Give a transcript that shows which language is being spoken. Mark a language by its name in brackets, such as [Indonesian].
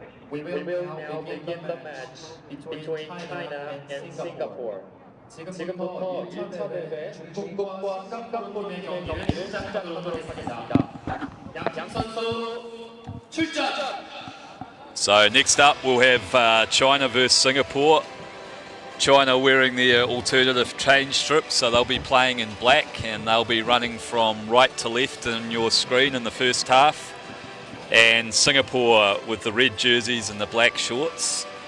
[English] We will now begin the match between China and Singapore. [Korean] 지금부터 1차 대회 중국과 싱가포르의 경기를 시작하도록 하겠습니다. 양 선수 출전! [English] So next up we'll have China versus Singapore. China wearing their alternative change strip, so they'll be playing in black and they'll be running from right to left in your screen in the first half. And Singapore with the red jerseys and the black shorts.